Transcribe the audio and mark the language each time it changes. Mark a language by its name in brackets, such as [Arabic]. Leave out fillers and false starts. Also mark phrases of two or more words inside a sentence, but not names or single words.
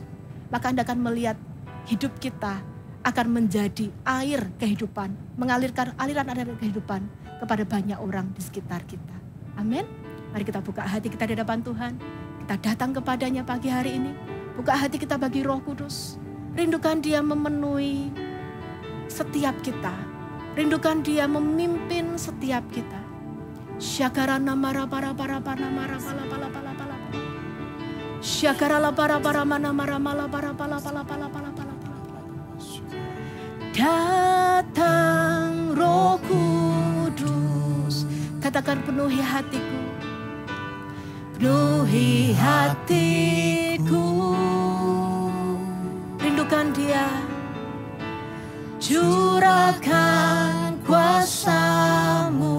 [Indonesian] Maka Anda akan melihat hidup kita akan menjadi air kehidupan, mengalirkan aliran-aliran kehidupan kepada banyak orang di sekitar kita. Amin. Mari kita buka hati kita di hadapan Tuhan. Kita datang kepadanya pagi hari ini. Buka hati kita bagi Roh Kudus. Rindukan Dia memenuhi setiap kita. Rindukan Dia memimpin setiap kita. Syakarana mara para para pana mara pala pala pala pala. Syakarala para para mana mara mala para pala pala pala pala pala. Datang Roh Kudus. Katakan penuhi hatiku. Penuhi hatiku. Rindukan Dia. Curahkan kuasa-Mu.